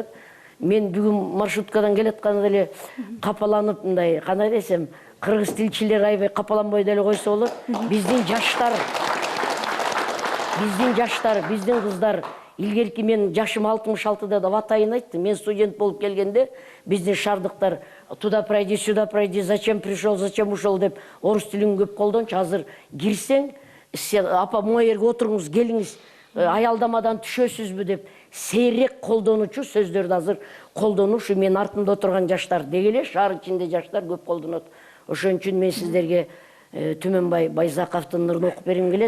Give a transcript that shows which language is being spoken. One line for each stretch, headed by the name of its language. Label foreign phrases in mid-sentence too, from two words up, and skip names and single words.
Kyrgyz: Мен бүгүн маршруткадан келатканда эле капаланып, мындай кандай десем, кыргыз тилчилер аябай капаланбай деле койсо болот. Биздин жаштар, биздин кыздар, илгерки мен жашым 66-да деп атайын айттым. Мен студент болуп келгенде биздин шардыктар
Russian: туда пройди, сюда пройди, зачем пришел, зачем ушел
Kyrgyz: деп орус тилин көп колдончу. Азыр кирсең, апа могу жерге отуруңуз, келиңиз, аялдамадан түшөсүзбү деп сейрек колдонуучу сөздөрдү азыр колдонушу. Мен артымда отурган жаштар, деги эле шаар ичинде жаштар көп колдонот. Ошон үчүн мен сиздерге Түмөнбай Байзаковдун ырын окуп бергим келет.